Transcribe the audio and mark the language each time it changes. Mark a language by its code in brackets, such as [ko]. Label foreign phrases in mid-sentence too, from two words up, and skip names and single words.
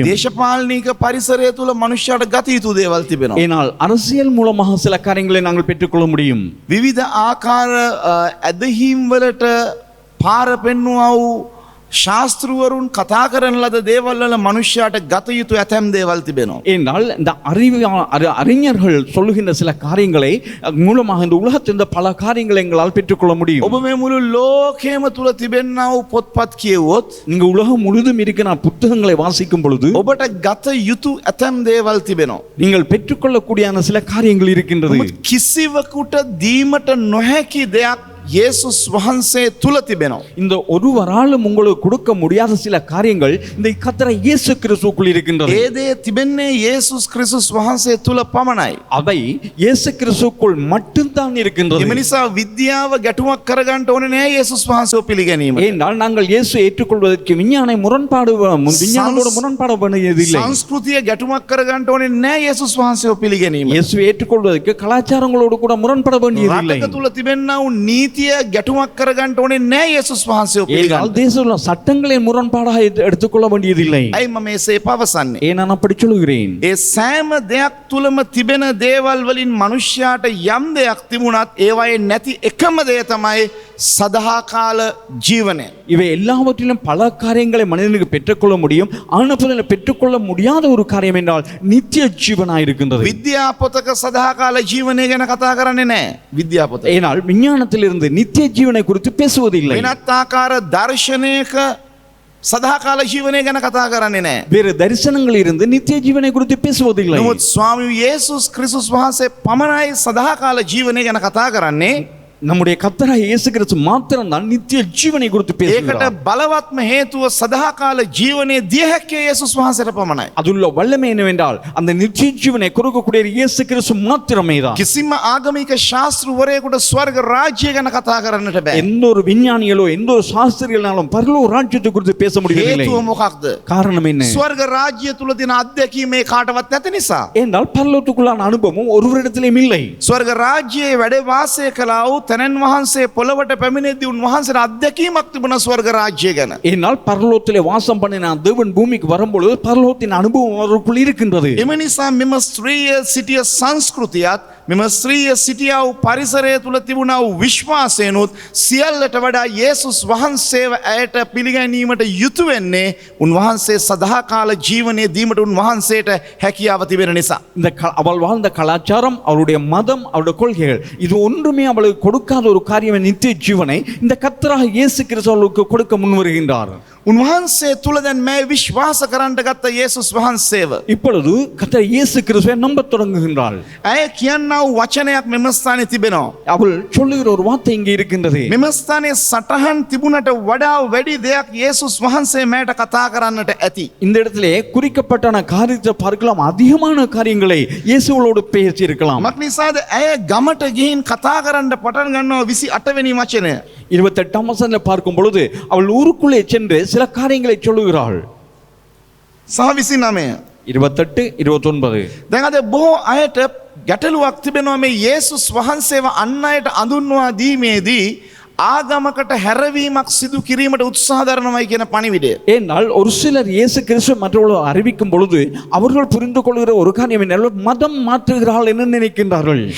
[si] දේශපාලනික පරිසරය තුල මනුෂ්‍යයාට ගත යුතු දේවල් තිබෙනවා. [ta] ஏனால் அரசியல் மூலமாக சில காரியங்களை நாங்கள் பெற்றுக்கொள்ள முடியும். [si] විවිධ ආකාර ඇදහිම් වලට පාර පෙන්වුවා වූ ශාස්ත්‍රවරුන් කතා කරන ලද දේවල් වල මනුෂ්‍යයාට ගත යුතු ඇතැම් දේවල් තිබෙනවා. [ta] ஏனால் இந்த அறிஞர்கள் சொல்லுகின்ற சில காரியங்களை மூலமாக இந்த உலகத்தில் இந்த பல காரியங்களை எங்களால் பெற்றுக்கொள்ள முடியும். [si] ඔබ මේ මුළු ලෝකයේම තුල තිබෙනා වූ පොත්පත් කියවුවොත් [ta] நீங்க உலகம் முழுதும் இருக்கிற புத்தகங்களை வாசிக்கும் பொழுது [si] ඔබට ගත යුතු ඇතැම් දේවල් තිබෙනවා. [ta] நீங்கள் பெற்றுக்கொள்ளக்கூடியான சில காரியங்கள் இருக்கின்றது. [si] කිසිවකුට දීමට නොහැකි දෙයක් යේසුස් වහන්සේ තුල තිබෙනවා. [ta] இந்த ஒருவராலும் உங்களுக்கு கொடுக்க முடியாத சில காரியங்கள் இந்த கர்த்தர் இயேசு கிறிஸ்துவுக்குள் இருக்கின்றது. [si] ඒ දේ තිබෙන්නේ යේසුස් ක්‍රිස්තුස් වහන්සේ තුල පමණයි. [ta] அவை இயேசு கிறிஸ்துவுக்குள் மட்டும்தான் இருக்கின்றது. [si] එම නිසා විද්‍යාව ගැටුමක් කරගන්න ඕනේ නෑ යේසුස් වහන්සේව පිළිගැනීම. [ta] ஏனால் நாங்கள் இயேசு ஏற்றுக்கொள்வதற்கு விஞ்ஞானத்தோடு முரண்பாடு பண்ணுவதில்லை. [si] සංස්කෘතිය ගැටුමක් කරගන්න ඕනේ නෑ යේසුස් වහන්සේව පිළිගැනීම. [ta] இயேசு ஏற்றுக்கொள்வதற்கு கலாச்சாரங்களோடு கூட முரண்பட வேண்டியதில்லை. [si] රටක තුල තිබෙනා වූ නීතිය ගැටුමක් කරගන්න ඕනේ නෑ යේසුස් වහන්සේව ஏனால் පිළිගන්න. [ta] தேச சட்டங்களை முரண்பாடாக எடுத்துக்கொள்ள வேண்டியதில்லை. [si] ඇයි මම මේසේ පවසන්නේ? [ta] ஏன் நான் அப்படி சொல்கிறேன்? [si] ඒ සෑම දෙයක් තුලම තිබෙන දේවල් වලින් මනුෂ්‍යයාට යම් දෙයක් තිබුණත් ඒවායේ නැති එකම දේ තමයි සදාකාල ජීවනය. [ta] இவை எல்லாவற்றிலும் பல காரியங்களை மனிதனுக்கு பெற்றுக்கொள்ள முடியும். ஆனால் பெற்றுக்கொள்ள முடியாத ஒரு காரியம் என்றால் நித்திய ஜீவனாய் இருக்கின்றது. [si] විද්‍යා පොතක සදාකාල ජීවනය ගැන කතා කරන්නේ නෑ. විද්‍යා පොත. [ta] ஏனால் விஞ்ஞானத்திலிருந்து நித்திய ஜீவனை குறித்து பேசுவதில்லை. [si] වෙනත් ආකාර දර්ශනයක සදාකාල ජීවනය ගැන කතා කරන්නේ නෑ. [ta] வேறு தரிசனங்கள் இருந்து நித்திய ஜீவனை குறித்து பேசுவதில்லை. [si] නමුත් ස්වාමී යේසුස් ක්‍රිස්තුස් වහන්සේ පමණයි සදාකාල ජීවනය ගැන කතා කරන්නේ. [ta] நம்முடைய கர்த்தராகிய இயேசு கிறிஸ்து மாத்திரம் தான் நித்திய ஜீவனை குறித்து ඒකට பேசுகிறார். [si] බලවත්ම හේතුව සදාකාල ජීවනයේ දිය හැක්කේ යේසුස් වහන්සේට පමණයි. [ta] அதுள்ள வல்லமை என்னவென்றால் அந்த நித்திய ஜீவனை கொடுக்கக்கூடிய இயேசு கிறிஸ்து மாத்திரமே தான். [si] කිසිම ආගමික ශාස්ත්‍රවරයෙකුට ස්වර්ග ராஜ்‍ය ගැන කතා කරන්නට බෑ. [ta] எந்த ஒரு விஞ்ஞானிகளோ எந்த ஒரு சாஸ்திரிகளாலும் பரலோக ராஜ்யத்தை குறித்து பேச முடியவில்லை. [si] හේතුව මොකක්ද? [ta] காரணம் என்ன? [si] ස්වර්ග රාජ්‍ය තුල තියෙන අත්දැකීම මේ කාටවත් නැති නිසා. [ta] என்றால் பரலோகத்துக்குள்ளான அனுபவம் ஒருவரிடத்திலும் இல்லை. [si] ස්වර්ග රාජ්‍යයේ වැඩ වාසය කළා වූ තැනන් වහන්සේ පොළවට පැමිණෙද්දී උන්වහන්සේට අත්දැකීමක් තිබුණා ස්වර්ග රාජ්‍ය ගැන. [ta] என்னால் பரலோகத்திலே வாசம் பண்ணின தேவன் பூமிக்கு வரும்பொழுது பரலோகத்தின் அனுபவம் அவருக்குள் இருக்கின்றது. [si] එම නිසා මෙම ස්ත්‍රීය සිටිය සංස්කෘතියත් මෙම ස්ත්‍රීය සිටියා වූ පරිසරය තුල තිබුණා වූ විශ්වාසයනොත් සියල්ලට වඩා යේසුස් වහන්සේව ඇයට පිළිගැනීමට යුතු වෙන්නේ උන්වහන්සේ සදාකාල ජීවනයේ දීමට උන්වහන්සේට හැකියාව තිබෙන නිසා. [ta] இந்த அவள் வாழ்ந்த கலாச்சாரம், அவருடைய மதம், அவருடைய கொள்கைகள் இது ஒன்றுமே அவளுக்கு கொடுக்காத ஒரு காரியம் நித்திய ஜீவனை இந்த கர்த்தராகிய இயேசு கிறிஸ்து அவளுக்கு கொடுக்க முன்வருகின்றார். [si] උන්වහන්සේ තුල දැන් මේ විශ්වාස කරන්නට ගත්ත යේසුස් වහන්සේව [ta] இப்பொழுது கர்த்தர் இயேசு கிறிஸ்துவை நம்பத் தொடங்குகின்றாள். [si] ඇය කියන්නා වූ වචනයක් මෙම ස්ථානයේ තිබෙනවා. [ta] அவள் சொல்லுகிற ஒரு வார்த்தை இங்கே இருக்கின்றது. [si] මෙම ස්ථානයේ සටහන් තිබුණට වඩා වැඩි දෙයක් යේසුස් වහන්සේ මෑට කතා කරන්නට ඇති. [ta] இந்த இடத்திலே குறிக்கப்பட்டான காரியத்தை பார்க்கலாம், அதிகமான காரியங்களை இயேசுவோடு பேசி இருக்கலாம். [si] මක් නිසාද ඇය ගමට ගිහින් කතා කරන්න පටන් ගන්නවා 28 වෙනි වචනය. [ta] 28ஆம் வசனத்தை பார்க்கும் பொழுது அவள் ஊருக்குள்ளே சென்று சில காரியங்களை சொல்லுகிறாள். [si] සහ 29. [ta] 28, 29. [si] දැන් අද බොහෝ අයට ගැටලුවක් තිබෙනවා මේ යේසුස් වහන්සේව අන් අයට අඳුන්වා දීමේදී ආගමකට හැරවීමක් සිදු කිරීමට උත්සාහ දරනවායි කියන පණිවිඩය. [ta] ஏனால் ஒரு சிலர் இயேசு கிறிஸ்து மற்றவர்கள் அறிவிக்கும் பொழுது அவர்கள் புரிந்து கொள்கிற ஒரு காரியம் என்ன, மதம் மாற்றுகிறார்கள் என்று நினைக்கின்றார்கள்.